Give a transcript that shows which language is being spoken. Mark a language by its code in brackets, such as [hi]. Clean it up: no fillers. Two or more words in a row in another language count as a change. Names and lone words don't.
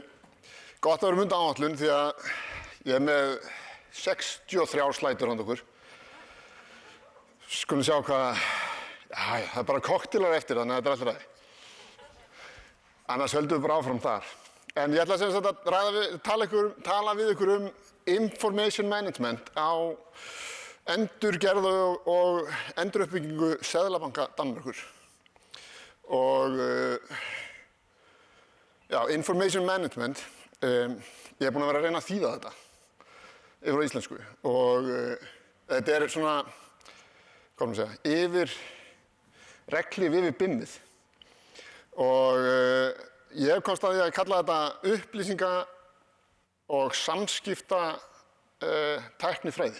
[is] Gott að við erum undan áætlun því að ég er með 63 slætur handa okkur. Skulum sjá hvað, það er bara koktélar eftir þannig að þetta er alltaf ræði. Annars höldum við bara áfram þar. En ég ætla sem sagt að tala við ykkur [en] information management [is] á endurgerð og enduruppbyggingu Seðlabanka Danmerkur. [en] Og information management, [is] ég er búinn að vera að reyna að þýða þetta yfir á íslensku og þetta er svona, hvað maður segja, yfir reglíf yfir BIM-ið. Og ég hef komst að því að kalla þetta upplýsinga- og samskipta tæknifræði.